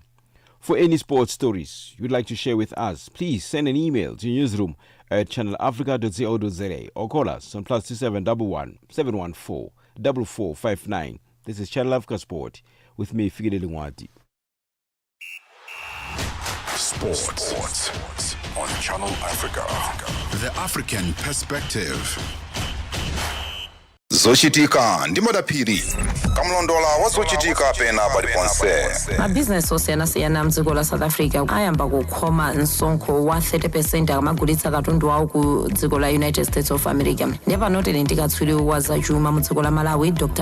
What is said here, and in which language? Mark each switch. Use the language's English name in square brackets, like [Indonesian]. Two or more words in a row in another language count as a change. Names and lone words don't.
[English] For any sports stories you'd like to share with us, please send an email to newsroom@channelafrica.co.za or call us on +2711 714 4459. This is Channel Africa Sport with me, Figile Lingwati. Sports on Channel Africa. The African Perspective. [Nyanja] Zochitika ndimadaphiri kamlondola wazochitika pena paliponse. Mabhizinesi osiyana-siyana mdziko la South Africa ayamba kukhoma msonkho wa 30% akamagulitsa katundu wawo ku dziko la United States of America. Ndipo panotele ndikatswiri wa zachuma mu dziko la Malawi Dr.